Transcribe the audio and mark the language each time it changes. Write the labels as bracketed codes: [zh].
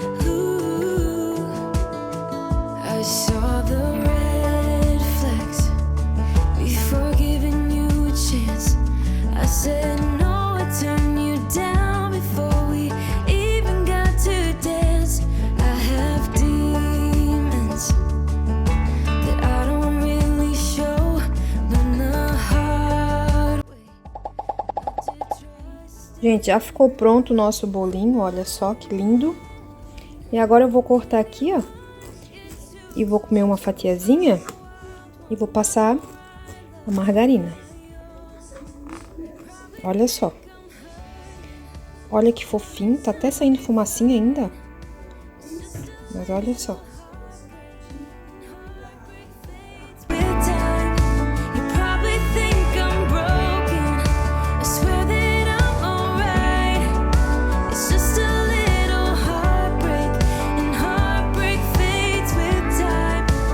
[en] Ooh. I saw the red flags before giving you a chance. I said no, I turned you down before we even got to dance. I have demons that I don't really show. Learn the hard way not to trust. [pt] Gente, já ficou pronto o nosso bolinho, olha só que lindo. E agora eu vou cortar aqui, ó. E vou comer uma fatiazinha e vou passar a margarina. Olha só. Olha que fofinho, tá até saindo fumacinha ainda. Mas olha só. [en] With time, you probably think I'm broken. I swear that I'm alright. It's just a little heartbreak, and heartbreak fades with time.